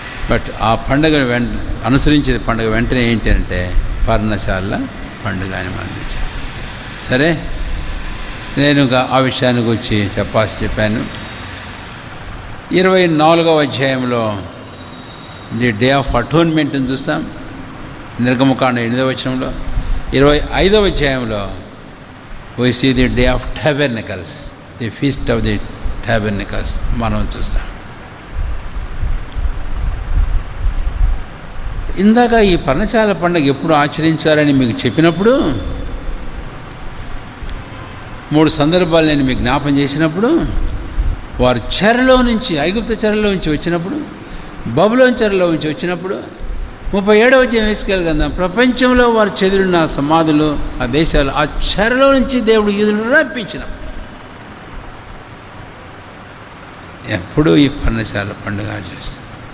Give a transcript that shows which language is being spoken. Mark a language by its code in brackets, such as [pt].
[te] But ఆ పండుగ అనుసరించే పండుగ వెంటనే ఏంటి అంటే పర్ణశాల పండుగ అని మనం చూసాం. సరే, నేను ఆ విషయాన్ని గురించి చెప్పాను. 24వ అధ్యాయంలో ది డే ఆఫ్ అటోన్మెంట్ని చూస్తాం, నిర్గమకాండం 8వ వచనంలో. 25వ అధ్యాయంలో [en] we see the day of tabernacles, the feast of the tabernacles [te] మనం చూస్తాం. ఇందాక ఈ పర్ణశాల పండుగ ఎప్పుడు ఆచరించాలని మీకు చెప్పినప్పుడు 3 సందర్భాలు నేను మీకు జ్ఞాపం చేసినప్పుడు, వారు చెరలో నుంచి, ఐగుప్తు చెరలో నుంచి వచ్చినప్పుడు, బబులోను చెరలో నుంచి వచ్చినప్పుడు, 37వ అధ్యాయం ఎహెజ్కేలు గ్రంథం, ప్రపంచంలో వారు చెదిరిన సమాధులు, ఆ దేశాలు, ఆ చెరలో నుంచి దేవుడు యూదులను రప్పించినప్పుడు ఎప్పుడూ ఈ పర్ణశాల పండుగ ఆచరిస్తారు.